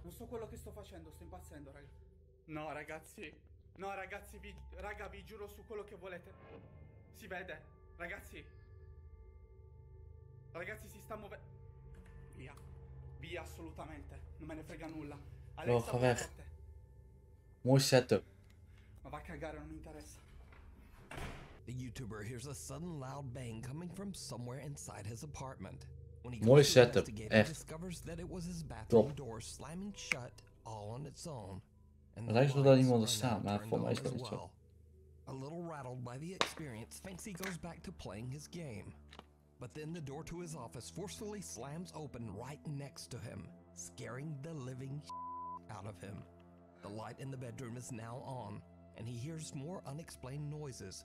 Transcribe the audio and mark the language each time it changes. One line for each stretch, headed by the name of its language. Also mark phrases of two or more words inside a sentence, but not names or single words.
Italian: Non so quello che sto facendo, sto impazzendo raga. No ragazzi, no ragazzi, raga, vi giuro su quello che volete. Si vede, ragazzi. Ragazzi, si sta muovendo. Via, via assolutamente. Non me ne frega nulla.
Dutch: Oh, ga weg. Mooi setup.
Italian: Ma va a cagare, non mi interessa.
English: The YouTuber hears a sudden loud bang coming from somewhere inside his apartment. When he
Dutch: Mooi
English: goes to
Dutch: setup,
English: investigate, he
Dutch: echt.
English: discovers that it was his bathroom
Dutch: Top.
English: door slamming shut all on its own. And
Dutch: Het
English: the
Dutch: lijkt wel dat
English: lights
Dutch: iemand er
English: are
Dutch: staat,
English: now
Dutch: maar
English: turned
Dutch: voor mij is
English: on
Dutch: dat
English: as
Dutch: niet zo.
English: well. A little rattled by the experience, Fanksy goes back to playing his game. But then the door to his office forcefully slams open right next to him, scaring the living out of him. The light in the bedroom is now on, and he hears more unexplained noises.